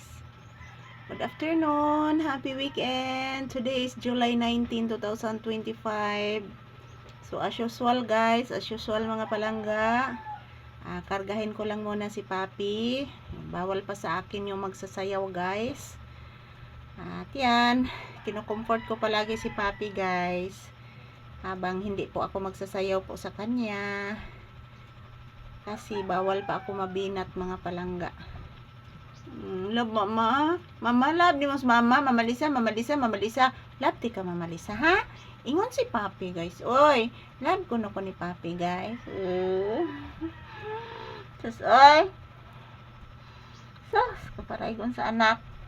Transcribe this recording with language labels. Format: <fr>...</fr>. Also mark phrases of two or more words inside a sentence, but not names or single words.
<en>Good afternoon, happy weekend. Today is July 19, 2025. So as usual guys, as usual</en> <tl>mga palangga, kargahin ko lang muna si Papi. Bawal pa sa akin yung magsasayaw guys. At yan, kinukomfort ko palagi si Papi guys, habang hindi po ako magsasayaw po sa kanya. Kasi bawal pa ako mabinat mga palangga. Love mama. Mama love di mas mama. Mama Lisa.</tl> <ceb>Love di ka Mama Lisa ha? Ingon si Papi guys. Oy, love ko na ko ni Papi guys. Sus oy. Sus, kaparaygon sa anak.</ceb>